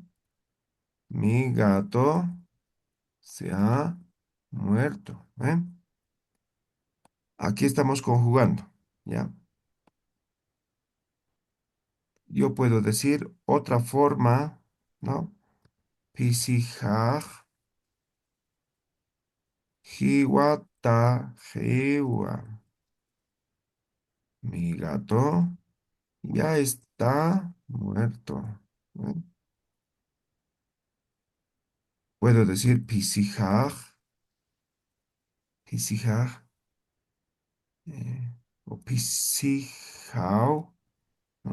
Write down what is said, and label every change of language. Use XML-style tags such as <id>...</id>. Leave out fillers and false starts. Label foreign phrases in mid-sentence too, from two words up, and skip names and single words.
<es>Mi gato se ha muerto, ¿no ve? Aquí estamos conjugando, ¿ya? Yo puedo decir otra forma, ¿no?</es> <ay>Pisijaj, jiwata, jiwa.</ay> <es>Mi gato ya está muerto, ¿no? Puedo decir</es> <ay>pisijaj, pisijaj,</ay> <es>o pisijao, ¿no?</es>